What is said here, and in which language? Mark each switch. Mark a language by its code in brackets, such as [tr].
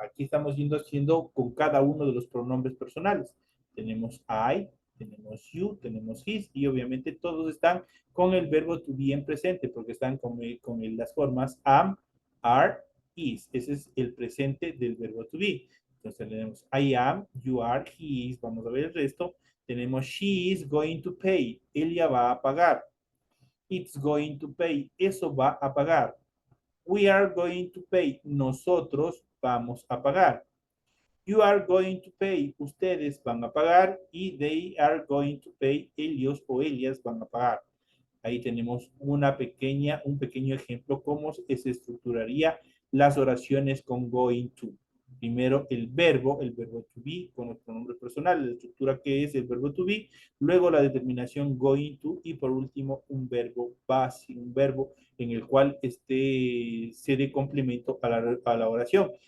[es] Aquí estamos haciendo con cada uno de los pronombres personales. Tenemos I, tenemos you, tenemos his y obviamente todos están con el verbo to be en presente porque están con las formas am, are, is. Ese es el presente del verbo to be. Entonces tenemos I am, you are, he is. Vamos a ver el resto. Tenemos [en] she is going to pay, [es] ella va a pagar. [en] It's going to pay, [es] eso va a pagar. [en] We are going to pay, [es] nosotros vamos a pagar. [en] You are going to pay, [es] ustedes van a pagar. Y [en] they are going to pay, [es] ellos o ellas van a pagar. Ahí tenemos un pequeño ejemplo cómo se estructuraría las oraciones con going to. Primero el verbo to be con los pronombres personales, la estructura que es el verbo to be, luego la determinación going to y por último un verbo base, un verbo en el cual se dé complemento a la oración.